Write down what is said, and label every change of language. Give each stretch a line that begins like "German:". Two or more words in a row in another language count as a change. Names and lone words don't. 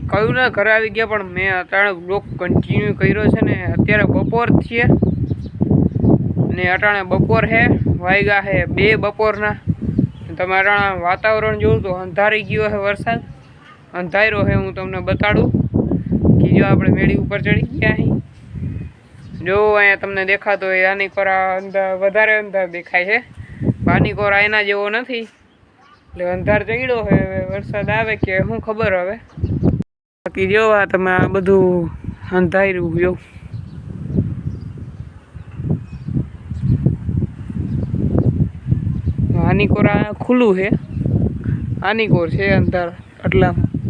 Gujarati: કયું ના ઘરે આઈ ગયા પણ મેં અટાણે
English: blog continue
Gujarati: કર્યો છે ને અત્યારે બપોર છે ને અટાણે બપોર છે વાગ્યા છે 2 બપોરના। તમે અટાણે વાતાવરણ જુઓ તો અંધારી ગયો છે, વરસાદ અંધારો છે। હું તમને બતાડું કે જો આપણે મેડી ઉપર ચડી ગયા છીએ। જો અહીંયા તમને દેખાતો હોય આની કોરા અંદર વધારે અંધાર દેખાય છે, આની કોરા એના જેવો નથી, એટલે અંધાર ચડ્યો હોય. હવે વરસાદ આવે કે શું ખબર. હવે બાકી જો આ તમે આ બધું અંધાર્યું જો, આની કોરા ખુલ્લું છે, આની કોર છે અંધાર આટલામાં.